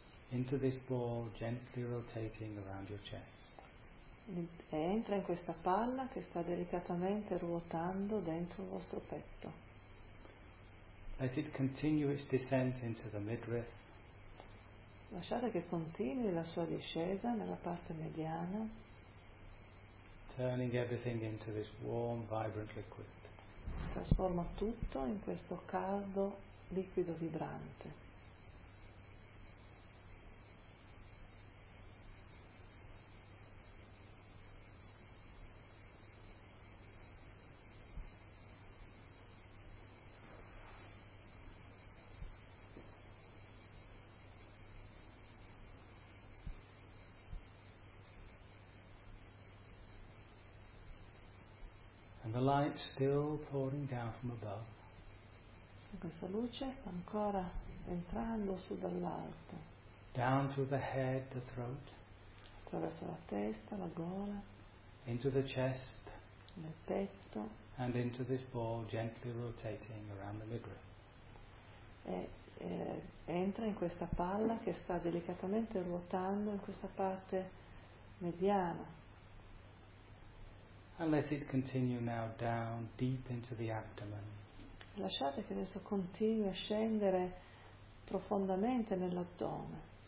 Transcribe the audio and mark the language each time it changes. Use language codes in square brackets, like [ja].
[en] into this ball, gently rotating around your chest. [it] Entra in questa palla che sta delicatamente ruotando dentro il vostro petto. [en] Let it continue its descent into the midriff. [it] Lasciate che continui la sua discesa nella parte mediana. [en] Turning everything into this warm, vibrant liquid. [it] Trasforma tutto in questo caldo liquido vibrante. [en] The light still pouring down from above. [it] Questa luce sta ancora entrando su dall'alto. [en] Down through the head, the throat. [it] Attraverso la testa, la gola. [en] Into the chest. [it] Nel petto. [en] And into this ball, gently rotating around the midriff. [it] Entra in questa palla che sta delicatamente ruotando in questa parte mediana. [en] And let it continue now down deep into the abdomen. [it] Lasciate che adesso continui a scendere profondamente nell'addome.